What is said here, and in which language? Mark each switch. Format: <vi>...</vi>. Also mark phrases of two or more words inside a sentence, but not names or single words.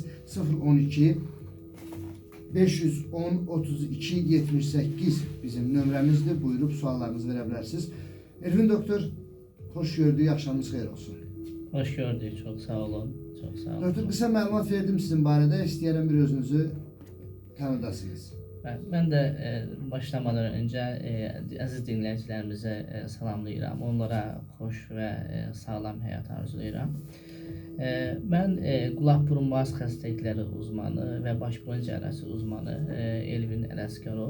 <az>012 510 32 78 bizim nömrəmizdir. Buyurub suallarınızı verə bilərsiniz. Elvin doktor, hoş gördük, axşamınız xeyir olsun.</az> <tr>Hoş gördük, çok sağ olun. Çok sağ olun.</tr> <az>Doktor, qısa məlumat verdim sizin barədə. İstəyərəm bir özünüzü tanıdasınız.</az> <tr>Ben de başlamadan önce aziz dinleyicilerimize salamlayıram.</tr> <az>Onlara hoş ve sağlam həyat arzulayıram. Ben qulaq burun boğaz xəstəlikləri uzmanı ve baş boyun cərrahiyəsi uzmanı Elvin Ələskərov.</az>